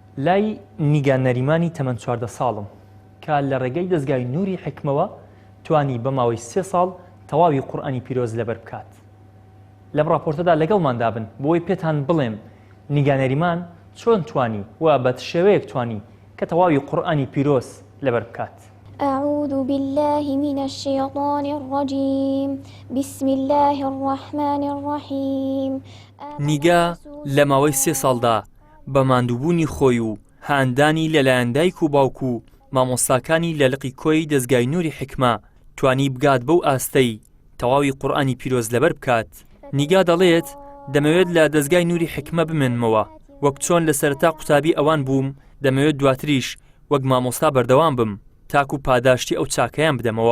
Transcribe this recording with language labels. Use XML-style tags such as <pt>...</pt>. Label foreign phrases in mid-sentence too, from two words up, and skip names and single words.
<ckb>لای نیگان نەریمانی تەمەن 14 ساڵم کە لە ڕێگەی دەستگای نووری حکمەوە توانی بە ماوەی 3 ساڵ تەواوی قورئانی پیرۆز لەبەر بکات. لەم راپۆرتەدا لەگەڵماندا بن بۆی پێتان بڵێم نیگان نەریمان چۆن توانی و بە شێوەیەک توانی کە تەواوی قورئانی پیرۆز لەبەر بکات.</ckb> <ar>أعوذ بالله من الشيطان الرجيم بسم الله الرحمن الرحيم.</ar> <ckb>نیگا لە ماوەی 3 ساڵدا بە ماندووبوونی خۆی و هاندانی لەلایەن دایک و باوک و مامۆستاکانی لە لقی کۆی دەستگای نووری حکمە توانی بگات بەو ئاستەی تەواوی قورئانی پیرۆز لەبەر بکات. نیگا دەڵێت دەمەوێت لە دەستگای نووری حکمە بمێنمەوە وەک چۆن لە سەرەتا قوتابی ئەوان بووم دەمەوێت دواتریش وەک مامۆستا بەردەوام بم تاکو پاداشتی ئەو چاکەیان بدەمەوە.</ckb>